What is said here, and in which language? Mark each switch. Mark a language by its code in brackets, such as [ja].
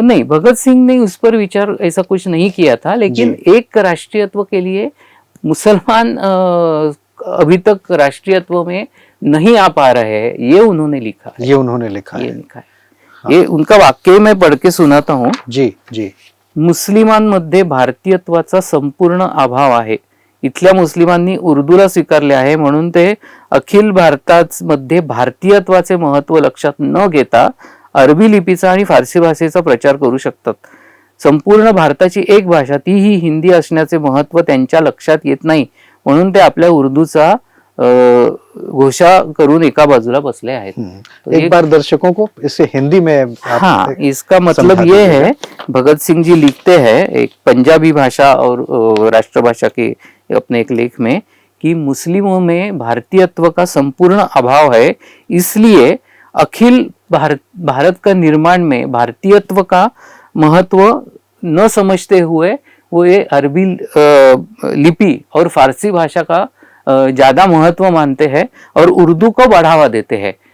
[hi] नहीं, भगत सिंह ने उस पर विचार ऐसा कुछ नहीं किया था, लेकिन एक राष्ट्रीयत्व के लिए मुसलमान अभी तक राष्ट्रीयत्व में नहीं आ पा रहे हैं, ये उन्होंने लिखा है। ये उनका वाक्य मैं पढ़ के सुनाता हूँ। जी जी। [mr] मुस्लिमांमध्ये भारतीयत्वाचा संपूर्ण अभाव आहे. इथल्या मुस्लिमांनी उर्दूला स्वीकारले आहे, म्हणून ते अखिल भारतामध्ये भारतीयत्वाचे महत्व लक्षात न घेता अरबी लिपीचा आणि फारसी भाषेचा प्रचार करू शकतात. संपूर्ण भारताची एक भाषा तीही हिंदी असण्याचे महत्त्व त्यांच्या लक्षात येत नाही, म्हणून ते आपल्या उर्दूचा घोषा करून एका बाजूला बसले आहेत. [hi] तो एक बार दर्शकों को इससे हिंदी में आप हाँ, इसका मतलब समझा ये दीजिएगा। है, भगत सिंह जी लिखते हैं एक पंजाबी भाषा और राष्ट्रभाषा के अपने एक लेख में कि मुस्लिमों में भारतीयत्व का संपूर्ण अभाव है, इसलिए अखिल भारत का निर्माण में भारतीयत्व का महत्व न समझते हुए वो ये अरबी लिपि और फारसी भाषा का ज्यादा महत्व मानते हैं और उर्दू को बढ़ावा देते हैं।